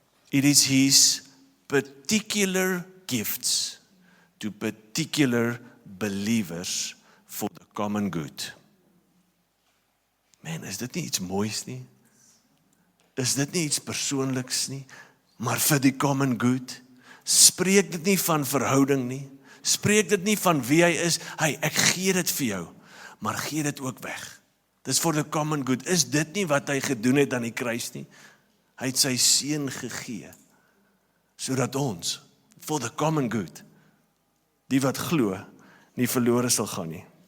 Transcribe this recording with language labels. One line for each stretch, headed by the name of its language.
English: It is his particular gifts to particular believers for the common good.
Afrikaans: Man, is dit nie iets moois nie? Is dit nie iets persoonliks nie? Maar vir die common good? Spreek dit nie van verhouding nie? Spreek dit nie van wie hy is? Hey, ek gee dit vir jou, maar gee dit ook weg. Dis
English: for the common good.
Afrikaans: Is dit nie wat hy gedoen het aan die kruis nie? Hy het sy seun gegee, sodat ons,
English: for the common good,
Afrikaans: die wat glo, nie verlore sal gaan nie.